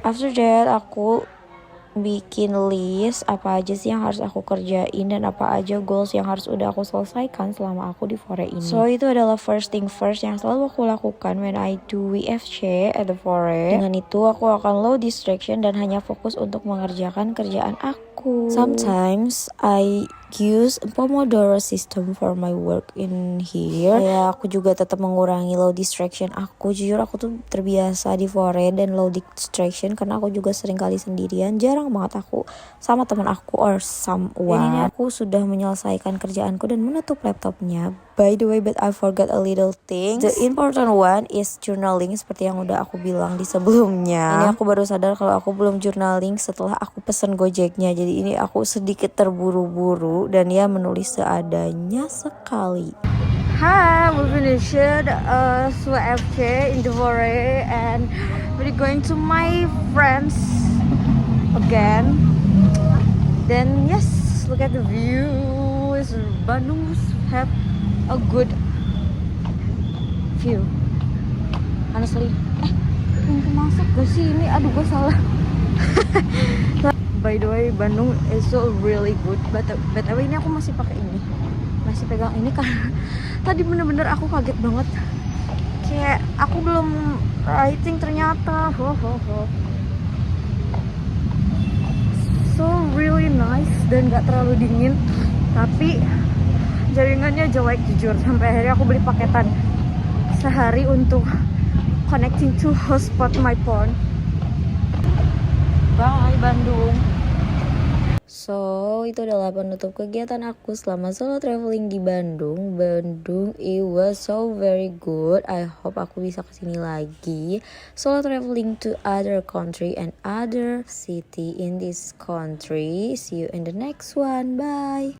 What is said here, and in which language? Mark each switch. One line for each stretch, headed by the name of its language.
English: After that
Indonesian: aku bikin list apa aja sih yang harus aku kerjain dan apa aja goals yang harus udah aku selesaikan selama aku di Fore ini.
English: So
Indonesian: itu adalah
English: first thing first
Indonesian: yang selalu aku lakukan
English: when I do WFC at the Fore.
Indonesian: Dengan itu aku akan low distraction dan hanya fokus untuk mengerjakan kerjaan aku.
English: Sometimes I use Pomodoro system for my work in here.
Indonesian: Ya aku juga tetap mengurangi low distraction aku. Jujur aku tuh terbiasa di Fore dan low distraction karena aku juga sering kali sendirian. Jarang banget aku sama teman aku
English: or someone.
Indonesian: Dan ini aku sudah menyelesaikan kerjaanku dan menutup laptopnya.
English: By the way, but I forgot a little thing. The important one is journaling
Indonesian: seperti yang udah aku bilang di sebelumnya. Ini aku baru sadar kalau aku belum journaling setelah aku pesen Gojeknya. Jadi ini aku sedikit terburu-buru dan ya menulis seadanya sekali.
English: Hi, we finished WFC in the Fore and we're going to my friends again. Then yes, look at the view. Bandung have a good view.
Indonesian: Honestly, pintu masuk gak sih ini? Aduh, gue salah.
English: By the way, Bandung is so really good.
Indonesian: Tapi ini aku masih pakai ini, masih pegang ini karena tadi bener-bener aku kaget banget. Kayak aku belum writing ternyata.
English: So really nice
Indonesian: dan gak terlalu dingin. Tapi jaringannya jelek jujur. Sampai akhirnya aku beli paketan sehari untuk
English: connecting to hotspot my phone. Bye Bandung.
Indonesian: So itu adalah penutup kegiatan aku selama solo traveling di Bandung.
English: It was so very good. I hope
Indonesian: aku bisa kesini lagi.
English: Solo traveling to other country and other city in this country. See you in the next one. Bye.